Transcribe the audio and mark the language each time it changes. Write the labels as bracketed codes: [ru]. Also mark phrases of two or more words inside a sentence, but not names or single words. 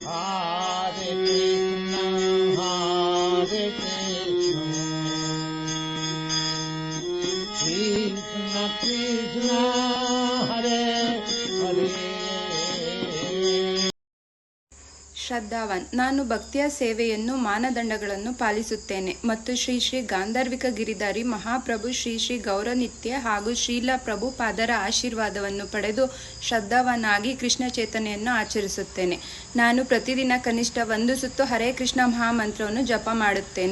[sa] Hare Krishna, Hare Krishna, Krishna Krishna, Hare Hare. [kn] ಶ್ರದ್ಧಾವಾನ್. ನಾನು ಭಕ್ತಿಯ ಸೇವೆಯನ್ನು ಮಾನದಂಡಗಳನ್ನು ಪಾಲಿಸುತ್ತೇನೆ ಮತ್ತು ಶ್ರೀ ಶ್ರೀ ಗಾಂಧರ್ವಿಕ ಗಿರಿಧಾರಿ ಮಹಾಪ್ರಭು ಶ್ರೀ ಶ್ರೀ ಗೌರನಿತ್ಯ ಹಾಗೂ ಶ್ರೀಲ ಪ್ರಭುಪಾದರ ಆಶೀರ್ವಾದವನ್ನು ಪಡೆದು ಶ್ರದ್ಧಾವಾನಾಗಿ ಕೃಷ್ಣ ಚೇತನೆಯನ್ನು ಆಚರಿಸುತ್ತೇನೆ. ನಾನು ಪ್ರತಿದಿನ ಕನಿಷ್ಠ 1 ಸುತ್ತು ಹರೇ ಕೃಷ್ಣ ಮಹಾಮಂತ್ರವನ್ನು ಜಪ ಮಾಡುತ್ತೇನೆ.